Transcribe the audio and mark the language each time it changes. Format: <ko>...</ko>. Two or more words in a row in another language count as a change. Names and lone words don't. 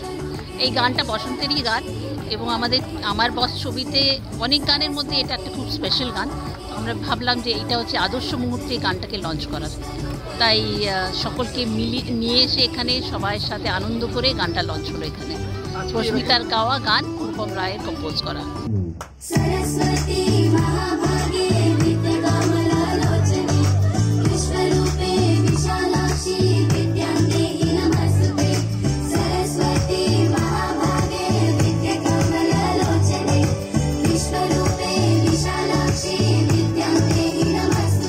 <bn>এই গানটা বসন্তেরই গান এবং আমার বস ছবিতে অনেক গানের মধ্যে এটা একটা খুব স্পেশাল গান। আমরা ভাবলাম যে এইটা হচ্ছে আদর্শ মুহূর্তে এই গানটাকে লঞ্চ করার, তাই সকলকে নিয়ে এসে এখানে সবার সাথে আনন্দ করে গানটা লঞ্চ হলো এখানে। প্রস্মিতার গাওয়া গান, রূপম রায়ের কম্পোজ করা।</bn> <sa>सरस्वती महाभागे विद्याकमलालोचने विश्वरूपे विशालाक्षी विद्याङ्गेहि नमस्तुते। सरस्वती महाभागे विद्याकमलालोचने विश्वरूपे विशालाक्षी विद्याङ्गेहि नमस्तुते।</sa>